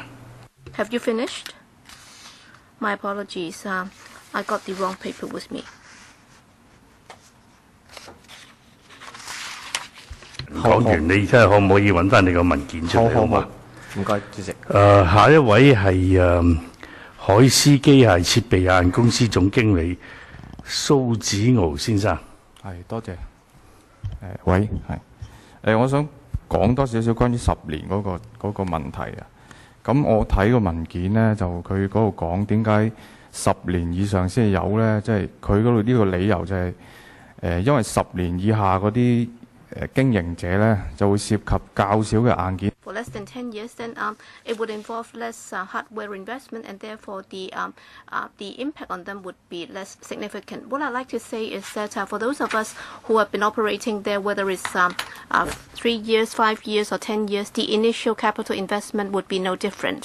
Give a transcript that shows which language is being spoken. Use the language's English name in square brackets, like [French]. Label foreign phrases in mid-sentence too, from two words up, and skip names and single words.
[English] Have you finished? My apologies. I got the wrong paper with me. [Cantonese] 講完你睇下可唔可以揾翻你個文件出嚟好嘛？唔該，主席。下一位係海思機械設備有限公司總經理蘇子豪先生。係，多謝。喂，係。我想講多少少關於10年嗰個問題啊。咁我睇個文件咧，就佢嗰度講點解10年以上先有咧？即係佢嗰度呢個理由就係因為10年以下嗰啲經營者咧就會涉及較少嘅硬件。 [English] For less than 10 years, then it would involve less hardware investment, and therefore the impact on them would be less significant. What I'd like to say is that for those of us who have been operating there, whether it's 3 years, 5 years, or 10 years, the initial capital investment would be no different.